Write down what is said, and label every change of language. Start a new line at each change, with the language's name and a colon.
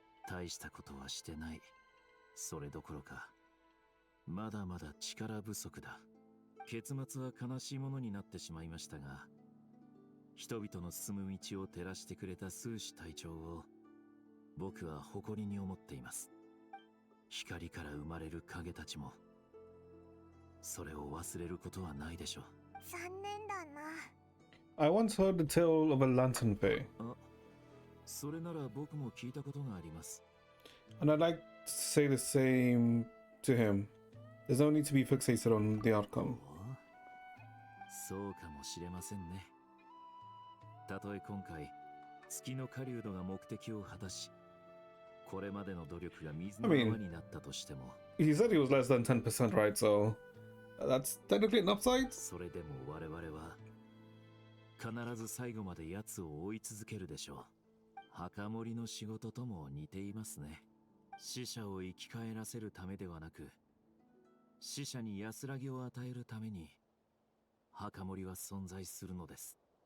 Japanese: 大したことはしてない。それどころか、まだまだ力不足だ。結末は悲しいものになってしまいましたが、人々の進む道を照らしてくれた数士隊長を僕は誇りに思っています。光から生まれる影たちもそれを忘れることはないでしょう。残念だな。
English: I once heard the tale of a lantern bay.
Japanese: あ、それなら僕も聞いたことがあります。
English: And I'd like to say the same to him. There's no need to be fixated on the outcome.
Japanese: そうかもしれませんね。たとえ今回月の狩人が目的を果たし、これまでの努力が水の泡になったとしても、
English: He said he was less than 10%, right? So that's technically an upside.
Japanese: それでも我々は必ず最後まで奴を追い続けるでしょう。墓守の仕事とも似ていますね。死者を生き返らせるためではなく、死者に安らぎを与えるために墓守は存在するのです。